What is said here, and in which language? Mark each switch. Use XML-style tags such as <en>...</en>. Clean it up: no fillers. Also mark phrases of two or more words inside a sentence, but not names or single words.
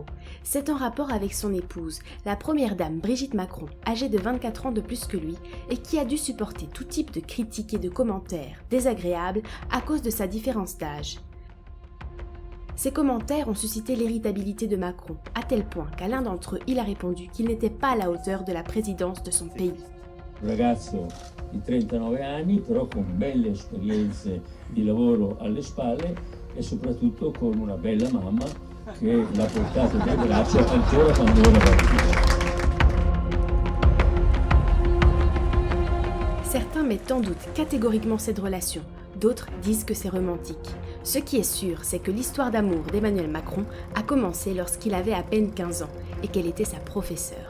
<fr>C'est en rapport avec son épouse, la première dame Brigitte Macron, âgée de 24 ans de plus que lui, et qui a dû supporter tout type de critiques et de commentaires désagréables à cause de sa différence d'âge. Ces commentaires ont suscité l'irritabilité de Macron, à tel point qu'à l'un d'entre eux, il a répondu qu'il n'était pas à la hauteur de la présidence de son pays.</fr> <it>Ragazzo di 39 anni, però con belle esperienze di lavoro alle spalle e soprattutto con una bella mamma che l'ha portato del braccio ancora quando era bambino.</it> <fr>Certains mettent en doute catégoriquement cette relation, d'autres disent que c'est romantique. Ce qui est sûr, c'est que l'histoire d'amour d'Emmanuel Macron a commencé lorsqu'il avait à peine 15 ans et qu'elle était sa professeure.</fr>